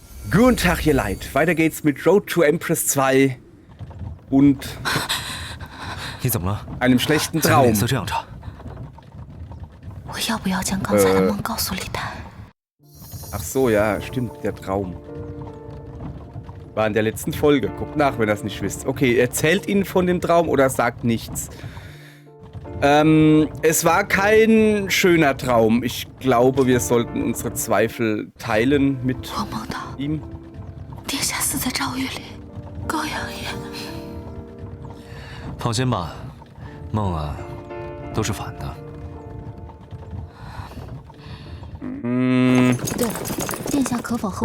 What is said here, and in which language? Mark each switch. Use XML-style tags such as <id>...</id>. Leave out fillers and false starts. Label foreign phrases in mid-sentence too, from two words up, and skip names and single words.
<de>Guten Tag, ihr Leid. Weiter geht's mit Road to Empress 2 und</de> <zh>你怎么了？</zh> <de>einem schlechten</de> <zh>怎么</zh> <de>Traum.</de> <zh>脸色这样差？我要不要将刚才的梦告诉李丹？</zh> <de>Ach so, ja, stimmt, der Traum. War in der letzten Folge. Guckt nach, wenn ihr das nicht wisst. Okay, erzählt Ihnen von dem Traum oder sagt nichts. Es war kein schöner Traum. Ich glaube, wir sollten unsere Zweifel teilen mit</de> <zh>我梦到</zh> <de>ihm.</de> <zh>殿下死在诏狱里，高阳爷。放心吧，梦啊，都是反的。对了，殿下可否和我</zh>